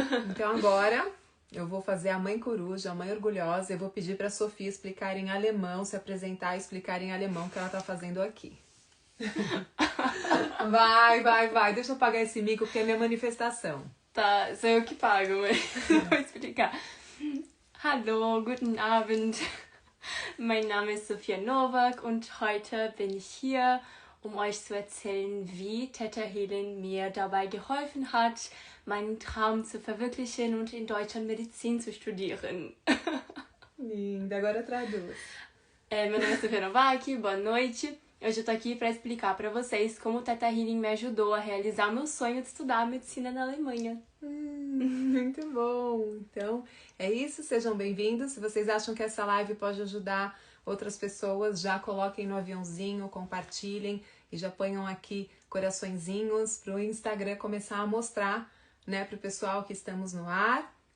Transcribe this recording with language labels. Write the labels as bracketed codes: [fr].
[pt] Então agora eu vou fazer a mãe coruja, a mãe orgulhosa, eu vou pedir para a Sofia explicar em alemão, se apresentar e explicar em alemão o que ela tá fazendo aqui. Vai, deixa eu pagar esse mico porque é minha manifestação. Tá, sou eu que pago, mas vou explicar. [de] Hallo, guten Abend. Mein Name ist Sofia Nowak und heute bin ich hier, um euch zu erzählen, wie Theta Healing mir dabei geholfen hat, meinen Traum zu verwirklichen und in Deutschland Medizin zu studieren. [pt] Linda, agora traduz. Meu nome é Sofia Nowak, boa noite. Hoje eu tô aqui para explicar para vocês como o Theta Healing me ajudou a realizar o meu sonho de estudar medicina na Alemanha. Muito bom! Então, é isso, sejam bem-vindos. Se vocês acham que essa live pode ajudar outras pessoas, já coloquem no aviãozinho, compartilhem e já ponham aqui coraçõezinhos para o Instagram começar a mostrar, né, para o pessoal que estamos no ar.